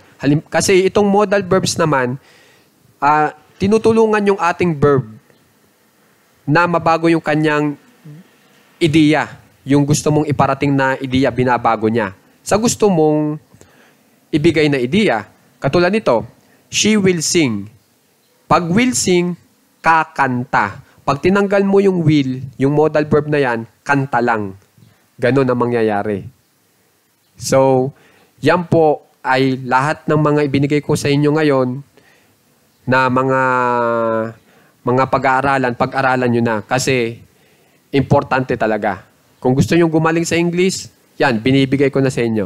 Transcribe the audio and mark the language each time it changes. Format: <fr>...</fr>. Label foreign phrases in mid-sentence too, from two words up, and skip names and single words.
<tl>Kasi itong</tl> <en>modal verbs</en> <tl>naman, tinutulungan yung ating verb na mabago yung kanyang ideya. Yung gusto mong iparating na ideya, binabago niya. Sa gusto mong ibigay na ideya, katulad nito,</tl> <en>she will sing.</en> <tl>Pag</tl> <en>will sing,</en> <tl>kakanta. Pag tinanggal mo yung will, yung</tl> <en>modal verb</en> <tl>na yan, kanta lang. Ganon ang mangyayari. So, yan po ay lahat ng mga ibinigay ko sa inyo ngayon na mga pag-aaralan, pag-aralan nyo na. Kasi, importante talaga. Kung gusto nyo gumaling sa English, yan, binibigay ko na sa inyo.</tl>